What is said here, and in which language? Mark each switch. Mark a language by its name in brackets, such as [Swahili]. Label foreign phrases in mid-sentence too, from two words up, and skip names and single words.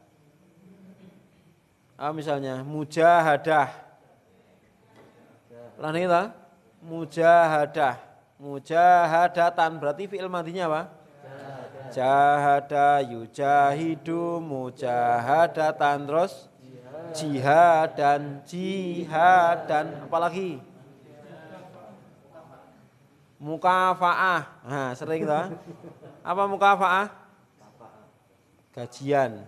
[Indonesian] Misalnya mujahadah. Pernah kita? Mujahadah. Mujahadatan berarti fi'il madhinya apa? [Arabic] جاهد يجاهد مجاهدة, terus jihadan, apalagi mukafaah. [Indonesian] Nah, sering toh. Apa mukafaah? Gajian.